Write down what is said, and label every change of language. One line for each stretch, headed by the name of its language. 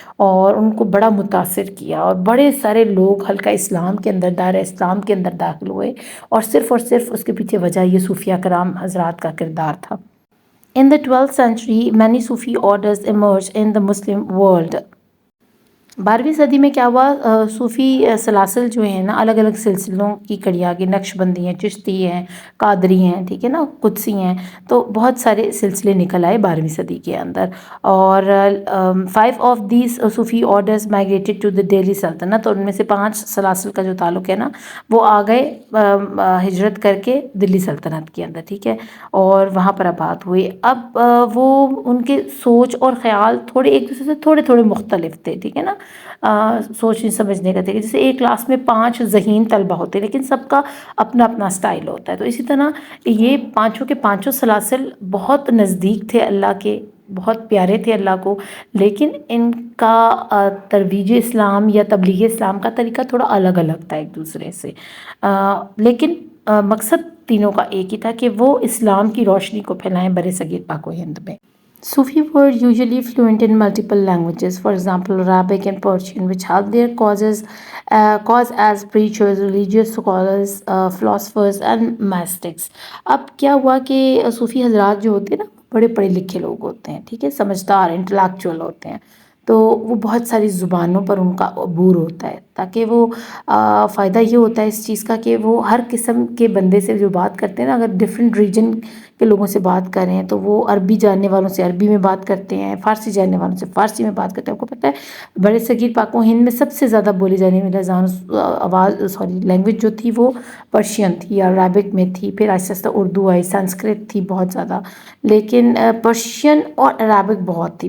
Urdu: اور ان کو بڑا متاثر کیا اور بڑے سارے لوگ حلقہ اسلام کے اندر، دائرہ اسلام کے اندر داخل ہوئے اور صرف اس کے پیچھے وجہ یہ صوفیہ کرام حضرات کا کردار تھا.
English: In the 12th century, many Sufi orders emerged in the Muslim world.
Urdu: 12ویں صدی میں کیا ہوا، صوفی سلاسل جو ہیں نا الگ الگ سلسلوں کی کڑی آگے، نقش بندی ہیں، چشتی ہیں، قادری ہیں، ٹھیک ہے نا، قدسی ہیں. تو بہت سارے سلسلے نکل آئے 12ویں صدی کے اندر. اور
English: 5 of these Sufi orders migrated to the Delhi سلطنت،
Urdu: اور ان میں سے 5 سلاسل کا جو تعلق ہے نا وہ آ گئے ہجرت کر کے دلی سلطنت کے اندر، ٹھیک ہے، اور وہاں پر آباد ہوئے. اب وہ ان کے سوچ اور خیال تھوڑے ایک دوسرے سے تھوڑے مختلف تھے، ٹھیک ہے نا. سوچنے سمجھنے کا طریقہ، جیسے ایک کلاس میں 5 ذہین طلبہ ہوتے ہیں لیکن سب کا اپنا اپنا سٹائل ہوتا ہے. تو اسی طرح یہ پانچوں کے پانچوں سلاسل بہت نزدیک تھے اللہ کے، بہت پیارے تھے اللہ کو، لیکن ان کا ترویج اسلام یا تبلیغ اسلام کا طریقہ تھوڑا الگ تھا ایک دوسرے سے. لیکن مقصد تینوں کا ایک ہی تھا کہ وہ اسلام کی روشنی کو پھیلائیں برِ صغیر پاک و ہند میں.
English: Sufi were usually fluent in multiple languages, for example Arabic and Persian, which helped their cause as preachers, religious scholars, philosophers and mystics.
Urdu: اب کیا ہوا کہ صوفی حضرات جو ہوتے ہیں نا بڑے پڑھے لکھے لوگ ہوتے ہیں، ٹھیک ہے، سمجھدار انٹلیکچوئل ہوتے ہیں. تو وہ بہت ساری زبانوں پر ان کا عبور ہوتا ہے تاکہ وہ فائدہ یہ ہوتا ہے اس چیز کا کہ وہ ہر قسم کے بندے سے جو بات کرتے ہیں نا، اگر ڈفرینٹ ریجن کے لوگوں سے بات کریں تو وہ عربی جاننے والوں سے عربی میں بات کرتے ہیں، فارسی جاننے والوں سے فارسی میں بات کرتے ہیں. آپ کو پتہ ہے برِ صغیر پاک و ہند میں سب سے زیادہ بولی جانے والی لینگویج جو تھی وہ پرشین تھی یا عربک میں تھی، پھر آہستہ آہستہ اردو آئی، سنسکرت تھی بہت زیادہ، لیکن پرشین اور عربک بہت تھی.